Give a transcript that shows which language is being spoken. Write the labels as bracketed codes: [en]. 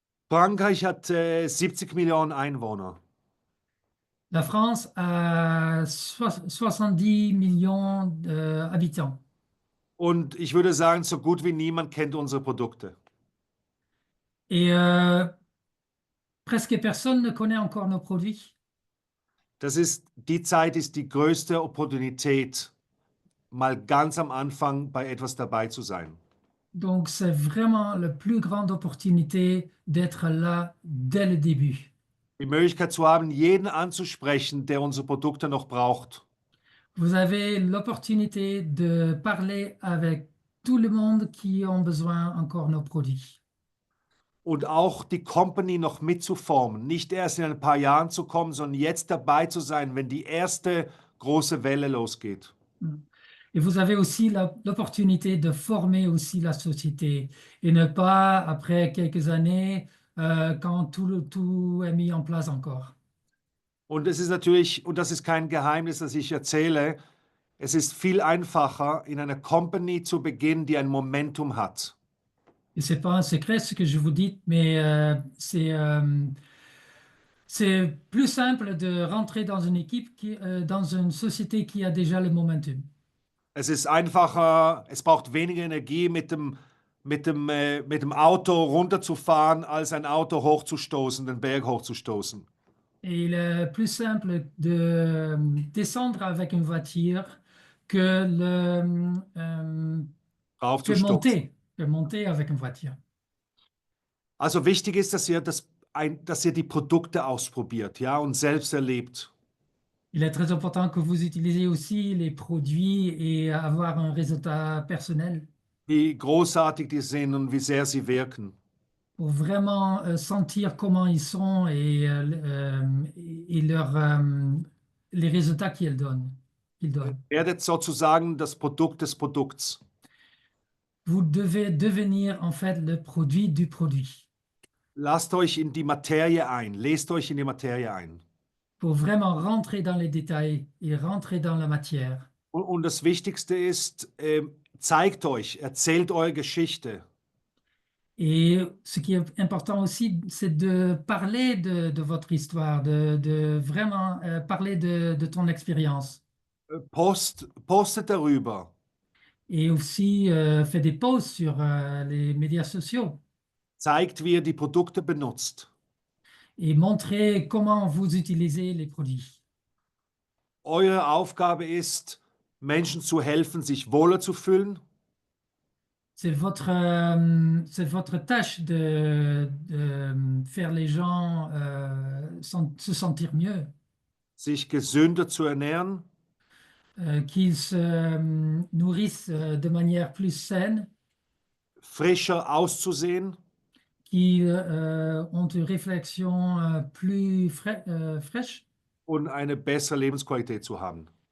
[de] Frankreich hat 70 Millionen Einwohner. [fr] La France a 70 millions d'habitants. [de] Und ich würde sagen, so gut wie niemand kennt unsere Produkte. [fr] Et presque personne ne connaît encore nos produits. [de] Die Zeit ist die größte Opportunität, mal ganz am Anfang bei etwas dabei zu sein. [fr] Donc, c'est vraiment la plus grande opportunité d'être là dès le début. [de] Die Möglichkeit zu haben, jeden anzusprechen, der unsere Produkte noch braucht. [fr] Vous avez l'opportunité de parler avec tout le monde qui ont besoin encore nos produits. [de] Und auch die Company noch mitzuformen. Nicht erst in ein paar Jahren zu kommen, sondern jetzt dabei zu sein, wenn die erste große Welle losgeht. [fr] Et vous avez aussi l'opportunité de former aussi la société et ne pas, après quelques années, quand tout est mis en place encore. [de] Und es ist natürlich, und das ist kein Geheimnis, das ich erzähle, es ist viel einfacher, in einer Company zu beginnen, die ein Momentum hat. [fr] Et ce n'est pas un secret ce que je vous dis, mais c'est plus simple de rentrer dans une équipe, dans une société qui a déjà le momentum. [de] Es ist einfacher, es braucht weniger Energie, mit dem Auto runterzufahren, als ein Auto hochzustoßen, den Berg hochzustoßen. [fr] Et il est plus simple de descendre avec une voiture que monter avec une voiture. [de] Also wichtig ist, dass ihr die Produkte ausprobiert, ja, und selbst erlebt. [fr] Il est très important que vous utilisez aussi les produits et avoir un résultat personnel [de] Wie großartig die sind und wie sehr sie wirken. [fr] pour vraiment sentir comment ils sont et les résultats qu'ils donnent. [de] Werdet sozusagen das Produkt des Produkts. [fr] Vous devez devenir en fait le produit du produit [de] Lasst euch in die Materie ein, lest euch in die Materie ein. [fr] pour vraiment rentrer dans les détails et rentrer dans la matière. [de] Und das Wichtigste ist, zeigt euch, erzählt eure Geschichte. [fr] Et ce qui est important aussi, c'est de parler de votre histoire, de vraiment parler de ton expérience. [de] Postet darüber. [fr] Et aussi fais des posts sur les médias sociaux [de] Zeigt, wie ihr die Produkte benutzt. [fr] et montrez comment vous utilisez les produits. [de] Eure Aufgabe ist, Menschen zu helfen, sich wohler zu fühlen, [fr] C'est votre tâche de faire les gens se sentir mieux, [de] sich gesünder zu ernähren, [fr] qu'ils se nourrissent de manière plus saine, [de] frischer auszusehen, [fr] qu'ils ont une réflexion plus fraîche [de] und eine bessere Lebensqualität zu haben.